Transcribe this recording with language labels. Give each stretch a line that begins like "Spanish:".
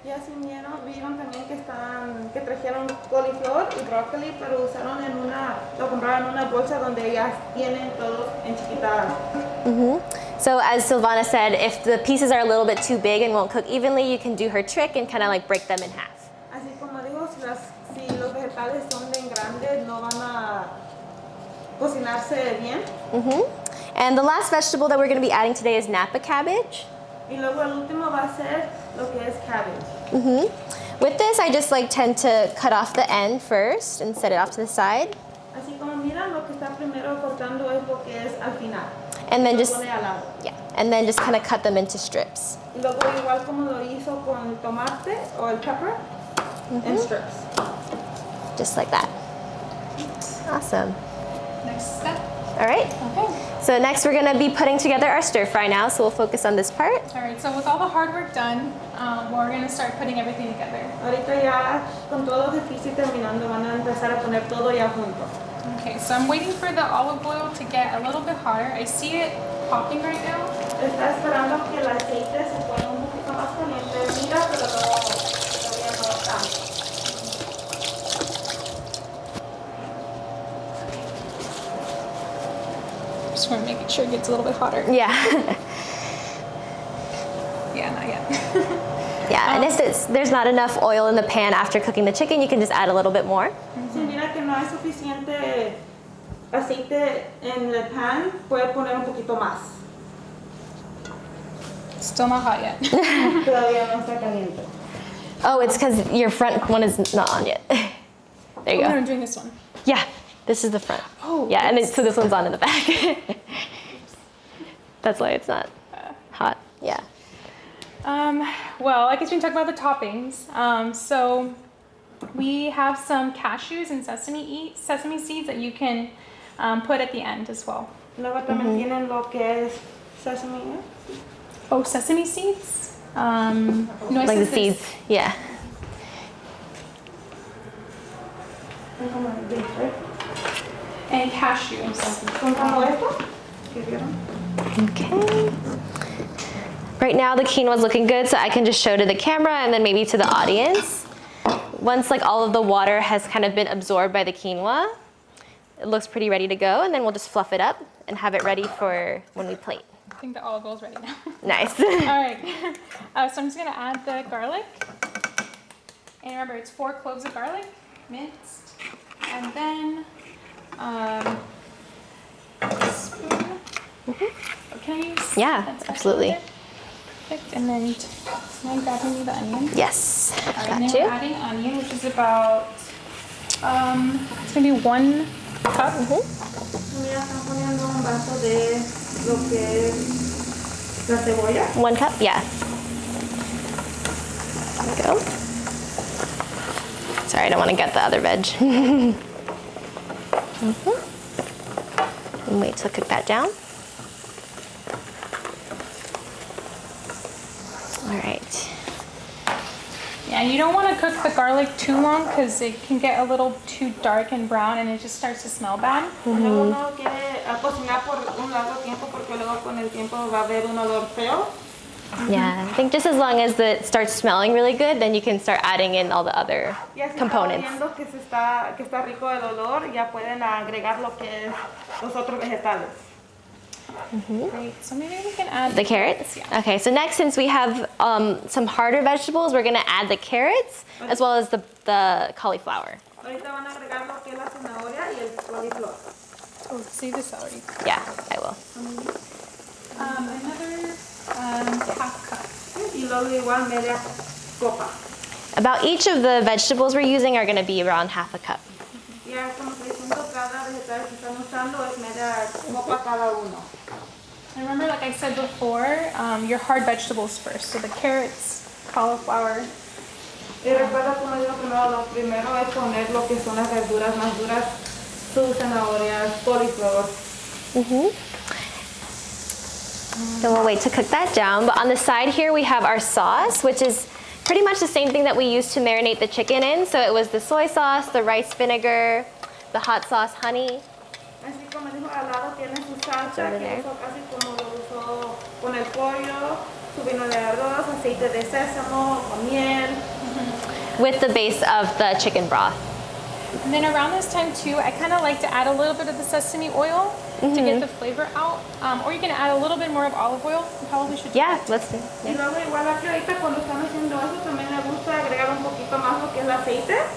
Spanish: Ya sí vieron también que trajeron coliflor y brócoli, pero usaron lo compraron en una bolsa donde ya tienen todos en chiquitas.
English: So as Silvana said, if the pieces are a little bit too big and won't cook evenly, you can do her trick and kind of like break them in half.
Spanish: Así como digo, si los vegetales son bien grandes, no van a cocinarse bien.
English: And the last vegetable that we're going to be adding today is Napa cabbage.
Spanish: Y luego el último va a ser lo que es cabbage.
English: With this, I just like tend to cut off the end first and set it off to the side.
Spanish: Así como miran, lo que está primero cortando es lo que es al final.
English: And then
Spanish: Lo
English: just,
Spanish: pone al lado.
English: yeah, and then just kind of cut them into strips.
Spanish: Y luego igual como lo hizo con el tomate o el pepper, en strips.
English: Just like that. Awesome. Next step. All right. Okay. So next we're going to be putting together our stir fry now. So we'll focus on this part. All right. So with all the hard work done, we're gonna start putting everything together.
Spanish: Ahorita ya con todo lo difícil terminando van a empezar a poner todo ya junto.
English: Okay. So I'm waiting for the olive oil to get a little bit hotter. I see it popping right now.
Spanish: Está esperando que el aceite se ponga un poquito más caliente. Mira, pero todavía no tanto.
English: Just want to make sure it gets a little bit hotter. Yeah. Yeah, not yet. Yeah, and if there's not enough oil in the pan after cooking the chicken, you can just add a little bit more.
Spanish: Si mira que no hay suficiente aceite en el pan, puede poner un poquito más.
English: Still not hot yet.
Spanish: Todavía no está caliente.
English: Oh, it's because your front one is not on yet. There you Oh, no, go. I'm doing this one. Yeah, this is the front. Oh, Yeah, and so this one's on in the back. That's why it's not hot. Yeah. Well, I guess we can talk about the toppings. So we have some cashews and sesame seeds that you can put at the end as well.
Spanish: Luego también tienen lo que es sesame.
English: Oh, sesame seeds? No, it Like the says this. seeds. Yeah. And cashews.
Spanish: Son como esto. ¿Qué vieron?
English: Okay. Right now the quinoa's looking good, so I can just show to the camera and then maybe to the audience. Once like all of the water has kind of been absorbed by the quinoa, it looks pretty ready to go, and then we'll just fluff it up and have it ready for when we plate. I think the olive oil is ready now. Nice. All right. So I'm just gonna add the garlic. And remember, it's 4 cloves of garlic, minced. And then a spoon. Can I use? Yeah, that spatula absolutely. there? Perfect. And then now grabbing me the onion. Yes, All right, and got then we're you. adding onion, which is about it's gonna be 1 cup.
Spanish: Mira, están poniendo un vaso de lo que es la cebolla.
English: 1 cup, yeah. There we go. Sorry, I don't want to get the other veg. And wait till I cook that down. All right. Yeah, Yeah, you don't want to cook the garlic too long because it can get a little too dark and brown and it just starts to smell bad.
Spanish: Luego no quiere cocinar por un largo tiempo porque luego con el tiempo va a haber un olor feo.
English: Yeah, I think just as long as it starts smelling really good, then you can start adding in all the other
Spanish: Y así
English: components.
Spanish: viendo que está rico el olor, ya pueden agregar lo que es los otros vegetales.
English: Great. So maybe we can add The carrots? Yeah. Okay, so next, since we have some harder vegetables, we're gonna add the carrots as well as the cauliflower.
Spanish: Ahorita van a agregar lo que es la zanahoria y el coliflor.
English: Oh, save the celery. Yeah, I will. Another half cup.
Spanish: Y luego igual media copa.
English: About each of the vegetables we're using are gonna be around half a cup.
Spanish: Ya estamos diciendo cada vegetal que están usando es media copa cada uno.
English: And remember, like I said before, your hard vegetables first. So the carrots, cauliflower.
Spanish: Y recuerda como digo primero, lo primero es poner lo que son las verduras más duras, sus zanahorias, coliflor.
English: Then we'll wait to cook that down. But on the side here, we have our sauce, which is pretty much the same thing that we used to marinate the chicken in. So it was the soy sauce, the rice vinegar, the hot sauce, honey.
Spanish: Así como dijo, al lado tiene su salsa,
English: Over
Spanish: que
English: there.
Spanish: eso casi como lo usó con el pollo, su vino de arroz, aceite de sésamo, con miel.
English: With the base of the chicken broth. And then around this time too, I kind of like to add a little bit of the sesame oil to get the flavor out. Or you can add a little bit more of olive oil. You probably should do Yeah, that. let's do.
Spanish: Y luego igual aquí ahorita cuando están haciendo eso también me gusta agregar un poquito más lo que es el aceite.